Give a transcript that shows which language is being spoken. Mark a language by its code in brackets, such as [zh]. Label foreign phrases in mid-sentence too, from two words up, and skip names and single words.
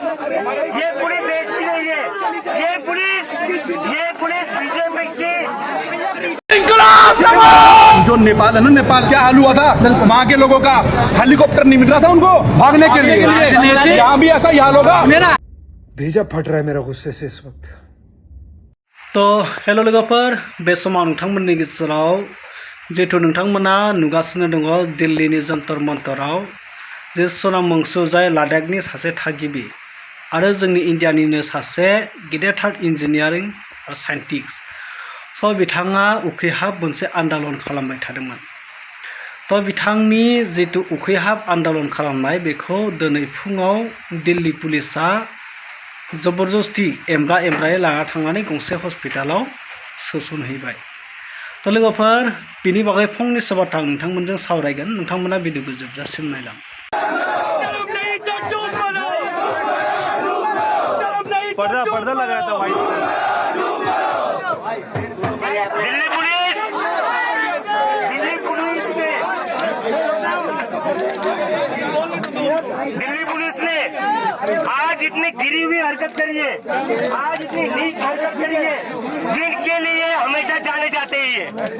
[hi] ये पुलिस देश की नहीं है, ये पुलिस बीजेपी की। भेजा फट रहा है मेरा गुस्से से इस वक्त। [brx] तो हेलो लोगोफोर, बे समाव नोंथांमोननि गेजेराव जिहेतु नोंथांमोना नुगासिनो दङ दिल्लीनि जन्तर मन्तराव जे सनाम वांचुक जाय लादाखनि सासे थागिबि आरो जोंनि इन्डियानिनो सासे गेदेरथार इन्जिनियारिं आरो साइन्टिस्ट स' बिथाङा उखैहाब मोनसे आन्दलन खालामबाय थादोंमोन। थ' बिथांनि जितु उखैहाब आन्दलन खालामनाय बेखौ दिनै फुङाव दिल्ली पुलिसा जबरदस्ती एमब्रायै लाना थांनानै गंसे हस्पिटालाव सोसनहैबाय। थ' लोगोफोर, बिनि बागै फंनैसो बाथ्रा नोंथांमोनजों सावरायगोन। नोंथांमोना भिडिअखौ जोबजासिम नायलां। [hi] पर्दा लगा था भाई। दिल्ली पुलिस ने आज इतनी गिरी हुई हरकत करी है, आज इतनी नीच हरकत करी है, जिनके लिए हमेशा जाने जाते ही है।